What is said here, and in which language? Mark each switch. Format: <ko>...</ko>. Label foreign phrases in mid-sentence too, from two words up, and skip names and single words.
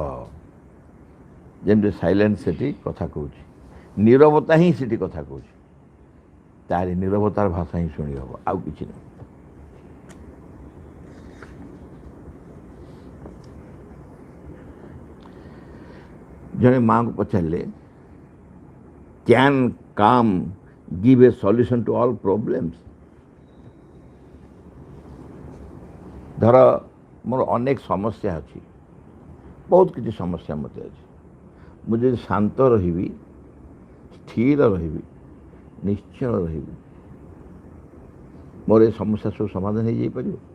<or>ଯେମିତି ସାଇଲେନ୍ସ ସେଠି କଥା କହୁଛି, ନୀରବତା ହିଁ ସେଠି କଥା କହୁଛି, ତାରି ନୀରବତାର ଭାଷା ହିଁ ଶୁଣି ହେବ, ଆଉ କିଛି ନାହିଁ। ଜଣେ ମାଆଙ୍କୁ ପଚାରିଲେ,</or> <en>can calm give a solution to all problems?</en> <or>ଧର ମୋର ଅନେକ ସମସ୍ୟା ଅଛି, ବହୁତ କିଛି ସମସ୍ୟା ମୋତେ ଅଛି, ମୁଁ ଯଦି ଶାନ୍ତ ରହିବି, ସ୍ଥିର ରହିବି, ନିଶ୍ଚଳ ରହିବି, ମୋର ଏ ସମସ୍ୟା ସବୁ ସମାଧାନ ହେଇଯାଇପାରିବ?</or>